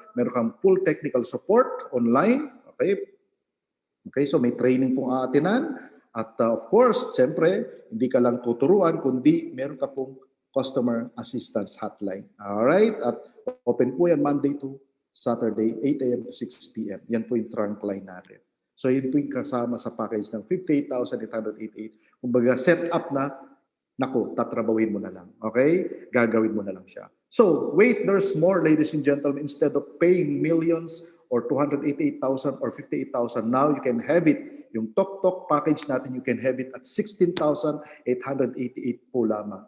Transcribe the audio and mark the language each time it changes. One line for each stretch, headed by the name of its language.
Filipino: Meron kang
English: full technical support online.
Filipino: Okay? Okay, so may training pong aatinan. At of course, siyempre, hindi ka lang tuturuan, kundi meron ka pong customer assistance hotline. Alright? At open po yan Monday to Saturday, 8 a.m. to 6 p.m. Yan po yung trunk line natin. So yun po yung kasama sa package ng 58,888. Kumbaga, set up na, naku, tatrabawin mo na lang. Okay? Gagawin mo na lang siya.
English: So, wait, there's more, ladies and gentlemen. Instead of paying millions or 288,000 or 58,000, now you can have it.
Filipino: Yung TokTok package natin,
English: you can have it at
Filipino: 16,888 po lamang.